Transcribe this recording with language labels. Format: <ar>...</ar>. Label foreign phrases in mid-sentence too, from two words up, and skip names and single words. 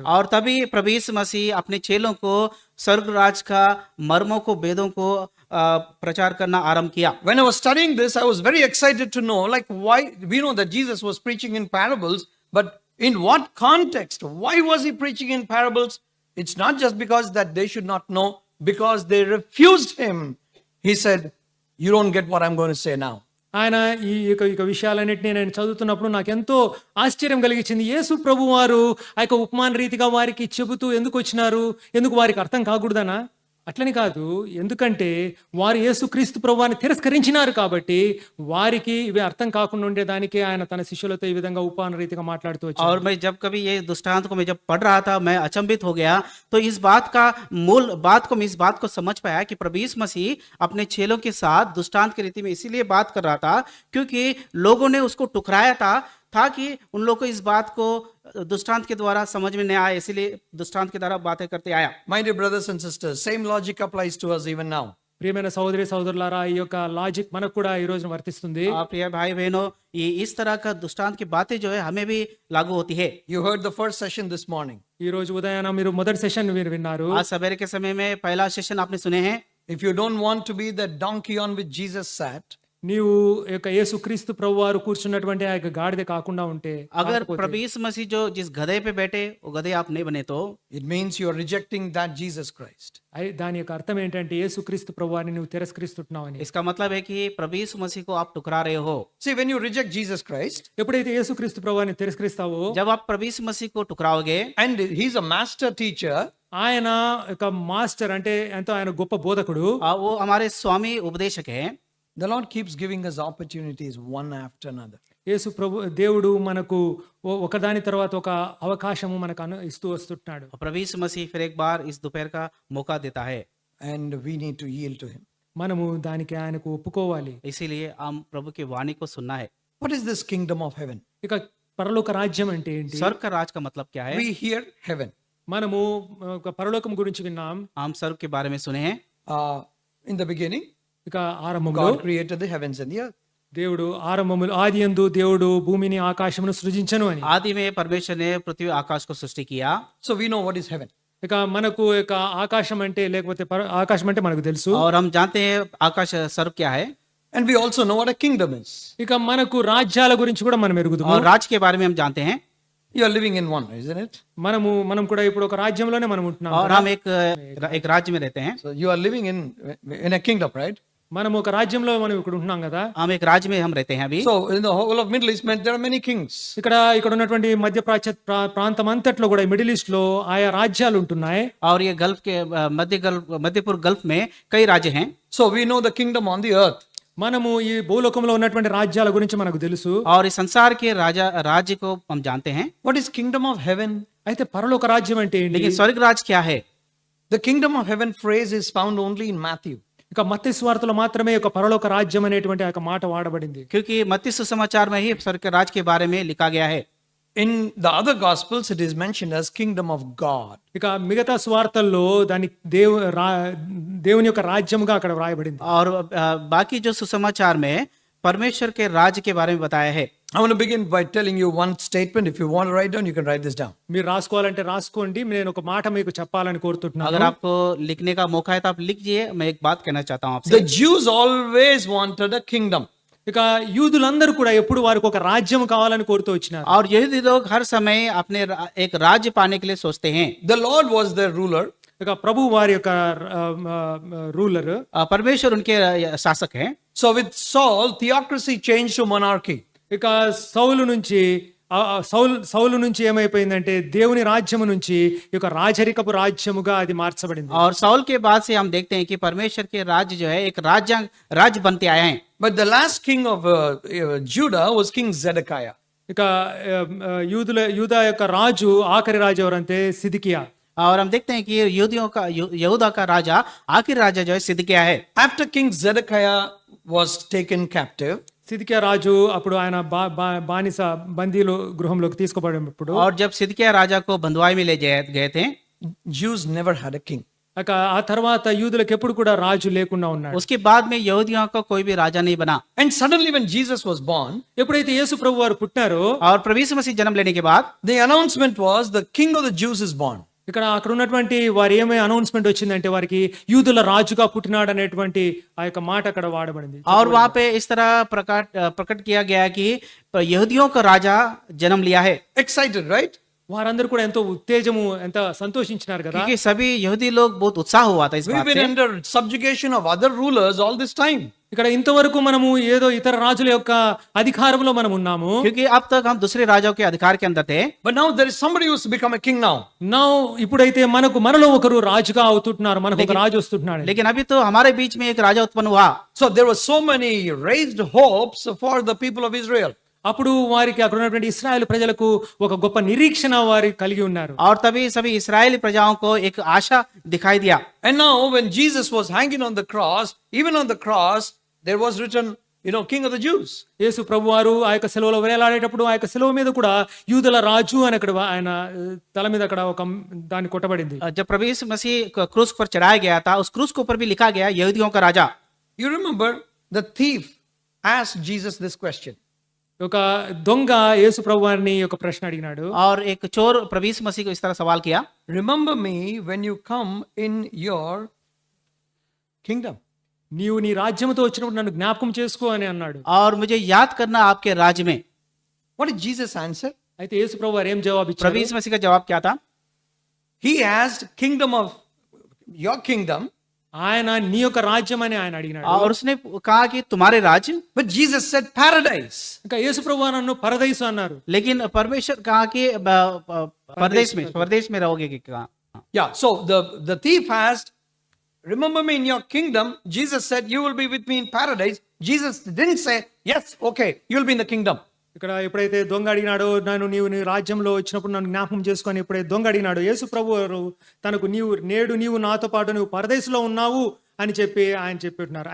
<hi>और तभी प्रभु यीशु मसीह अपने चेलों को स्वर्ग राज का मर्मों को वेदों को प्रचार करना आरंभ किया.</hi> <en>When I was studying this, I was very excited to know, like, why we know that Jesus was preaching in parables, but in what context? Why was he preaching in parables? It's not just because that they should not know, because they refused him. He said, you don't get what I'm going to say now.</en> <te>ఆయన ఈ యొక్క విషయాలన్నింటినీ నేను చదువుతున్నప్పుడు నాకు ఎంతో ఆశ్చర్యం కలిగించింది. యేసు ప్రభు వారు ఆ యొక్క ఉపమాన రీతిగా వారికి చెబుతూ ఎందుకు వచ్చినారు, ఎందుకు వారికి అర్థం కాకూడదనా అట్లని కాదు, ఎందుకంటే వారు యేసుక్రీస్తు ప్రభువాన్ని తిరస్కరించినారు కాబట్టి వారికి ఇవి అర్థం కాకుండా ఉండేదానికి ఆయన తన శిష్యులతో ఈ విధంగా ఉపమాన రీతిగా మాట్లాడుతూ వచ్చారు.</te> <hi>और मैं जब कभी ये दृष्टांत को मैं जब पढ़ रहा था, मैं अचंभित हो गया। तो इस बात का मूल बात को मैं इस बात को समझ पाया कि प्रभु यीशु मसीह अपने चेलों के साथ दृष्टांत की रीति में इसीलिए बात कर रहा था क्योंकि लोगों ने उसको टुकराया था कि उन लोगों को इस बात को दृष्टांत के द्वारा समझ में नहीं आया, इसीलिए दृष्टांत के द्वारा बातें करते आया।</hi> <en>My dear brothers and sisters, same logic applies to us even now.</en> <te>ప్రియమైన సహోదరి సహోదరులారా, ఈ యొక్క లాజిక్ మనకు కూడా ఈ రోజున వర్తిస్తుంది.</te> <hi>प्रिय भाई बहनों, ये इस तरह का दृष्टांत की बातें जो है हमें भी लागू होती है।</hi> <en>You heard the first session this morning.</en> <te>ఈ రోజు ఉదయాన మీరు మొదటి సెషన్ మీరు విన్నారు.</te> <hi>आज सवेरे के समय में पहला सेशन आपने सुने हैं।</hi> <en>If you don't want to be the donkey on which Jesus sat,</en> <te>నీవు యొక్క యేసుక్రీస్తు ప్రభువారు కూర్చున్నటువంటి ఆ యొక్క గాడిద కాకుండా ఉంటే,</te> <hi>अगर प्रभु यीशु मसीह जो जिस गधे पे बैठे वो गधे आप नहीं बने तो</hi> <en>it means you are rejecting that Jesus Christ.</en> <te>దాని యొక్క అర్థం ఏంటంటే యేసుక్రీస్తు ప్రభువారిని నువ్వు తిరస్కరిస్తున్నావని.</te> <hi>इसका मतलब है कि प्रभु यीशु मसीह को आप टुकरा रहे हो।</hi> <en>See, when you reject Jesus Christ,</en> <te>ఎప్పుడైతే యేసుక్రీస్తు ప్రభువారిని తిరస్కరిస్తావో,</te> <hi>जब आप प्रभु यीशु मसीह को टुकराओगे</hi> <en>and he's a master teacher,</en> <te>ఆయన యొక్క మాస్టర్ అంటే ఎంతో ఆయన గొప్ప బోధకుడు,</te> <hi>वो हमारे स्वामी उपदेशक है।</hi> <en>the Lord keeps giving us opportunities one after another.</en> <te>యేసు ప్రభు దేవుడు మనకు ఒకదాని తర్వాత ఒక అవకాశము మనకు ఇస్తూ వస్తున్నాడు.</te> <hi>प्रभु यीशु मसीह फिर एक बार इस दोपहर का मौका देता है,</hi> <en>And we need to yield to him.</en> <te>మనము దానికి ఆయనకు ఒప్పుకోవాలి.</te> <hi>इसीलिए हम प्रभु की वाणी को सुनना है।</hi> <en>What is this kingdom of heaven?</en> <te>ఇక పరలోక రాజ్యం అంటే ఏంటి?</te> <hi>स्वर्ग का राज का मतलब क्या है?</hi> <en>We hear heaven.</en> <te>మనము ఒక పరలోకం గురించి విన్నాం.</te> <hi>हम स्वर्ग के बारे में सुने हैं।</hi> <en>In the beginning,</en> <te>ఇక ఆరంభంలో</te> <en>God created the heavens and the earth.</en> <te>దేవుడు ఆరంభములు ఆదియందు దేవుడు భూమిని ఆకాశమును సృజించను అని.</te> <hi>आदि में परमेश्वर ने पृथ्वी आकाश को सृष्टि किया।</hi> <en>So we know what is heaven.</en> <te>ఇక మనకు ఇక ఆకాశం అంటే లేకపోతే ఆకాశం అంటే మనకు తెలుసు.</te> <hi>और हम जानते हैं आकाश स्वर्ग क्या है।</hi> <en>And we also know what a kingdom is.</en> <te>ఇక మనకు రాజ్యాల గురించి కూడా మనం ఎరుగుదాము.</te> <hi>और राज के बारे में हम जानते हैं।</hi> <en>You are living in one, isn't it?</en> <te>మనం కూడా ఇప్పుడు ఒక రాజ్యంలోనే మనం ఉంటున్నాం.</te> <hi>और हम एक राज्य में रहते हैं।</hi> <en>So you are living in a kingdom, right?</en> <te>మనం ఒక రాజ్యంలో మనం ఇక్కడ ఉంటున్నాం కదా.</te> <hi>हम एक राज्य में हम रहते हैं अभी।</hi> <en>So in the whole of Middle East, there are many kings.</en> <te>ఇక్కడ ఉన్నటువంటి మధ్య ప్రాంతం అంతట్లో కూడా మిడిల్ ఈస్ట్ లో ఆయా రాజ్యాలు ఉంటున్నాయి.</te> <hi>और ये गल्फ के मध्य पूर्व गल्फ में कई राज्य हैं।</hi> <en>So we know the kingdom on the earth.</en> <te>మనము ఈ భూలోకంలో ఉన్నటువంటి రాజ్యాల గురించి మనకు తెలుసు.</te> <hi>और इस संसार के राज्य को हम जानते हैं।</hi> <en>What is kingdom of heaven?</en> <te>అయితే పరలోక రాజ్యం అంటే ఏంటి?</te> <hi>लेकिन स्वर्ग राज क्या है?</hi> <en>The kingdom of heaven phrase is found only in Matthew.</en> <te>ఇక మత్తయి సువార్తలో మాత్రమే ఒక పరలోక రాజ్యం అనేటువంటి ఆ మాట వాడబడింది.</te> <hi>क्योंकि मत्ती सुसमाचार में ही स्वर्ग के राज के बारे में लिखा गया है।</hi> <en>In the other gospels, it is mentioned as kingdom of God.</en> <te>ఇక మిగతా సువార్తల్లో దాని దేవుని యొక్క రాజ్యముగా అక్కడ వ్రాయబడింది.</te> <hi>और बाकी जो सुसमाचार में परमेश्वर के राज्य के बारे में बताया है।</hi> <en>I want to begin by telling you one statement. If you want to write down, you can write this down.</en> <te>మీరు రాసుకోవాలంటే రాసుకోండి. నేను ఒక మాట మీకు చెప్పాలని కోరుతున్నాను.</te> <hi>अगर आपको लिखने का मौका है तो आप लिखिए। मैं एक बात कहना चाहता हूँ आपसे।</hi> <en>The Jews always wanted a kingdom.</en> <te>ఇక యూదులందరూ కూడా ఎప్పుడు వారికి ఒక రాజ్యం కావాలని కోరుతూ వచ్చినారు.</te> <hi>और यहूदी लोग हर समय अपने एक राज्य पाने के लिए सोचते हैं।</hi> <en>The Lord was their ruler.</en> <te>ఇక ప్రభు వారి యొక్క రూలర్,</te> <hi>परमेश्वर उनके शासक हैं।</hi> <en>So with Saul, theocracy changed to monarchy.</en> <te>ఇక సౌలు నుంచి ఏమైపోయిందంటే దేవుని రాజ్యము నుంచి ఈ యొక్క రాజరికపు రాజ్యముగా అది మార్చబడింది.</te> <hi>और साउल के बाद से हम देखते हैं कि परमेश्वर के राज्य जो है एक राज्य बनते आए हैं।</hi> <en>But the last king of Judah was King Zedekiah.</en> <te>ఇక యూదా యొక్క రాజు ఆఖరి రాజు ఎవరంటే సిద్కియా.</te> <hi>और हम देखते हैं कि यहूदा का राजा आखिरी राजा जो है सिदकिय्याह है।</hi> <en>After King Zedekiah was taken captive,</en> <te>సిద్కియా రాజు అప్పుడు ఆయన బానిస బందీలు గృహంలోకి తీసుకుపోయినప్పుడు,</te> <hi>और जब सिदकिय्याह राजा को बंधुआई में ले गए थे,</hi> <en>Jews never had a king.</en> <te>ఆ తర్వాత యూదులకు ఎప్పుడు కూడా రాజు లేకుండా ఉన్నాడు.</te> <hi>उसके बाद में यहूदियों का कोई भी राजा नहीं बना।</hi> <en>And suddenly when Jesus was born,</en> <te>ఎప్పుడైతే యేసు ప్రభు వారు పుట్టారో,</te> <hi>और प्रभु यीशु मसीह जन्म लेने के बाद</hi> <en>the announcement was the king of the Jews is born.</en> <te>అక్కడ ఉన్నటువంటి వారి ఏమే అనౌన్స్మెంట్ వచ్చిందంటే వారికి యూదుల రాజుగా పుట్టినాడు అనేటువంటి ఆ యొక్క మాట అక్కడ వాడబడింది.</te> <hi>और वहां पे इस तरह प्रकट किया गया कि यहूदियों का राजा जन्म लिया है।</hi> <en>Excited, right?</en> <te>వారందరూ కూడా ఎంతో ఉత్తేజము ఎంత సంతోషించినారు కదా.</te> <hi>क्योंकि सभी यहूदी लोग बहुत उत्साह हुआ था इस</hi> <en>We've</en> <hi>बात</hi> <en>been</en> <hi>से</hi> <en>under subjugation of other rulers all this time.</en> <te>ఇక్కడ ఇంతవరకు మనము ఏదో ఇతర రాజుల యొక్క అధికారంలో మనం ఉన్నాము.</te> <hi>क्योंकि अब तक हम दूसरे राजाओं के अधिकार के अंदर थे,</hi> <en>But now there is somebody who's become a king now.</en> <te>ఇప్పుడైతే మనలో ఒకరు రాజుగా అవుతుంటున్నారు, మనకు ఒక రాజు వస్తుంటున్నాడు.</te> <hi>लेकिन अभी तो हमारे बीच में एक राजा उत्पन्न हुआ.</hi> <en>So there were so many raised hopes for the people of Israel.</en> <te>అప్పుడు వారికి అక్కడ ఉన్నటువంటి ఇశ్రాయేలు ప్రజలకు ఒక గొప్ప నిరీక్షణ వారి కలిగి ఉన్నారు.</te> <hi>और तभी सभी इस्राएली प्रजाओं को एक आशा दिखाई दिया.</hi> <en>And now when Jesus was hanging on the cross, even on the cross, there was written, King of the Jews.</en> <te>యేసు ప్రభువారు ఆ యొక్క సెలవులో వేలాడేటప్పుడు ఆ యొక్క సెలవు మీద కూడా యూదుల రాజు అని అక్కడ ఆయన తల మీద అక్కడ ఒక దాన్ని కొట్టబడింది.</te> <hi>जब प्रभु यीशु मसीह क्रूस पर चढ़ाया गया था, उस क्रूस के ऊपर भी लिखा गया यहूदियों का राजा.</hi> <en>You remember the thief asked Jesus this question.</en> <te>ఒక దొంగ యేసు ప్రభువారిని ఒక ప్రశ్న అడిగినాడు.</te> <hi>और एक चोर प्रभु यीशु मसीह को इस तरह सवाल किया,</hi> <en>Remember me when you come in your kingdom.</en> <te>నీవు నీ రాజ్యంతో వచ్చినప్పుడు నన్ను జ్ఞాపకం చేసుకో అని అన్నాడు.</te> <hi>और मुझे याद करना आपके राज्य में.</hi> <en>What did Jesus answer?</en> <te>అయితే యేసు ప్రభువారు ఏం జవాబు</te> <hi>प्रभु</hi> <te>ఇచ్చారు?</te> <hi>यीशु मसीह का जवाब क्या था?</hi> <en>He asked kingdom of your kingdom.</en> <te>ఆయన నీ యొక్క రాజ్యం అని ఆయన అడిగినాడు.</te> <hi>और उसने कहा कि तुम्हारे राज्य,</hi> <en>But Jesus said paradise.</en> <te>ఇంకా యేసు ప్రభువారు నన్ను పరదైసు అన్నారు.</te> <hi>लेकिन परमेश्वर कहा कि परदेश में रहोगे कि कहा.</hi> <en>Yeah, so the thief asked, remember me in your kingdom. Jesus said, you will be with me in paradise. Jesus didn't say, yes, okay, you'll be in the kingdom.</en> <te>ఇక్కడ ఎప్పుడైతే దొంగ అడిగినాడో నీవు నీ రాజ్యంలో వచ్చినప్పుడు నన్ను జ్ఞాపకం చేసుకొని ఎప్పుడైతే దొంగ అడిగినాడు, యేసు ప్రభువారు తనకు నీవు నాతో పాటు నువ్వు పరదేశంలో ఉన్నావు అని చెప్పి ఆయన చెప్పినారు.</te>